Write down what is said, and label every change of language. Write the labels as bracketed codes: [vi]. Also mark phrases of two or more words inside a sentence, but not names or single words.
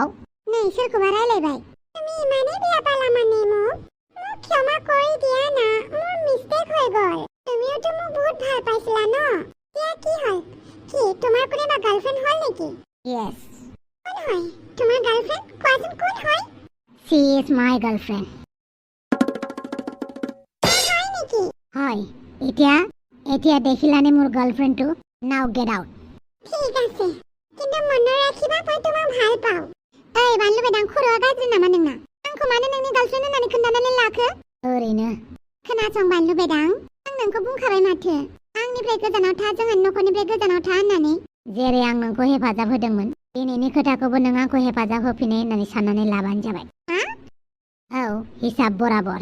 [as] নাই সোৰখোবা ৰাইলাইবাই তুমি ইমানেই বেয়া পালা মানে মোক ক্ষমা কৰি দিয়া না মোৰ মিষ্টেক হৈ গ'ল তুমিওতো মোক বহুত ভাল পাইছিলা ন এতিয়া কি হ'ল কি তোমাৰ কোনোবা গাৰ্লফ্ৰেণ্ড হ'ল নেকি ইয়েছ কোন হয় তোমাৰ গাৰ্লফ্ৰেণ্ড কোৱাচোন কোন হয় [en] she is my girlfriend [as] হয় নেকি হয় এতিয়া দেখিলানে মোৰ গাৰ্লফ্ৰেণ্ডটো [en] now get out [as] ঠিক আছে কিন্তু মনত ৰাখিবা মই তোমাক ভাল পাওঁ [brx] ओइ बानलु बेदां खर'आ गाज्रि नामा नोंना आंखौ मानो नोंनि गार्लफ्रेन्ड होननानै खोन्थानानै लाखो ओरैनो खोनासं बानलु बेदां आं नोंखौ बुंखाबाय माथो आंनिफ्राय गोजानाव था जोंहानि न'खरनिफ्राय गोजानाव था होननानै जेरै आं नोंखौ हेफाजाब होदोंमोन दिनैनि खोथाखौबो नों आंखौ हेफाजाब होफिनो होननानै साननानै लाबानो जाबाय औ हिसाब बराबर